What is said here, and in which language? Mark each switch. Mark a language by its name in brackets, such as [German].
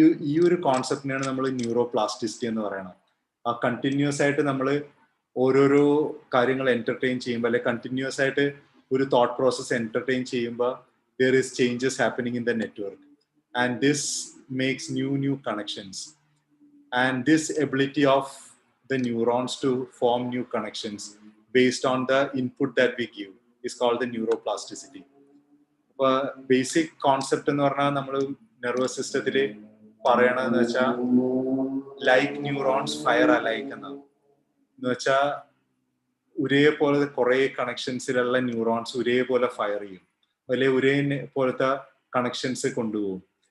[Malayalam] ഈ ഒരു കോൺസെപ്റ്റിനെയാണ് നമ്മൾ ന്യൂറോ പ്ലാസ്റ്റിസിറ്റി എന്ന് പറയുന്നത്. ആ കണ്ടിന്യൂസ് ആയിട്ട് നമ്മൾ ഓരോരോ കാര്യങ്ങൾ എന്റർടൈൻ ചെയ്യുമ്പോൾ, അല്ലെ കണ്ടിന്യൂസ് ആയിട്ട് ഒരു തോട്ട് പ്രോസസ് എന്റർടൈൻ ചെയ്യുമ്പോൾ [English] there is changes happening in the network, and this makes new connections. And this ability of the neurons to form new connections based on the input that we give is called the neuroplasticity. [Malayalam] Basic concept എന്ന് പറഞ്ഞാൽ നമ്മൾ nervous സിസ്റ്റത്തിൽ പറയണതെന്ന് വെച്ചാൽ [English] like neurons fire alike [Malayalam] എന്നാണ്. എന്ന് വെച്ചാൽ ഒരേപോലെ കുറെ കണക്ഷൻസിലുള്ള ന്യൂറോൺസ് ഒരേപോലെ ഫയർ ചെയ്യും, അല്ലെ ഒരേ പോലത്തെ കണക്ഷൻസ് കൊണ്ടുപോകും.